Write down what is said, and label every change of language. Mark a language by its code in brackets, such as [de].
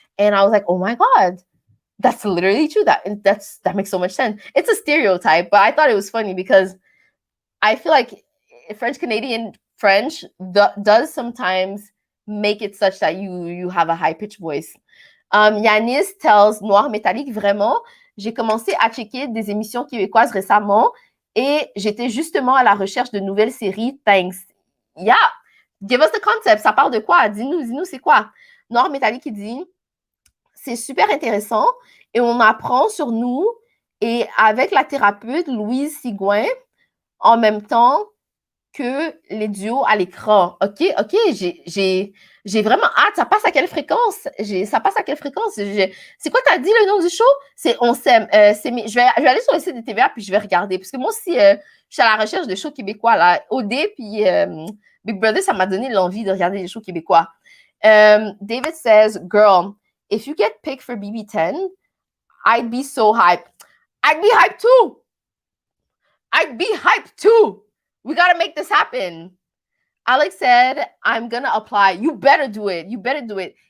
[en] And I was like, oh my God, that's literally true. That makes so much sense. It's a stereotype, but I thought it was funny because I feel like French Canadian French does sometimes make it such that you have a high-pitched voice. [fr] Yanis tells Noir Métallique, vraiment, j'ai commencé à checker des émissions québécoises récemment et j'étais justement à la recherche de nouvelles séries. [en] Thanks. Yeah. Give us the concept. [fr] Ça parle de quoi? Dis-nous, c'est quoi? Noir Métallique qui dit, c'est super intéressant et on apprend sur nous et avec la thérapeute Louise Sigouin, en même temps, que les duos à l'écran. OK, j'ai vraiment hâte. Ça passe à quelle fréquence? Ça passe à quelle fréquence? C'est quoi t'as dit le nom du show? C'est On s'aime. Je vais aller sur le site de TVA puis je vais regarder. Parce que moi aussi, je suis à la recherche de shows québécois. Là. OD puis Big Brother, ça m'a donné l'envie de regarder les shows québécois. [en] David says, girl, if you get picked for BB10, I'd be so hyped. I'd be hyped too. I'd be hyped too. We got to make this happen. Alex said, I'm going to apply. You better do it. You better do it.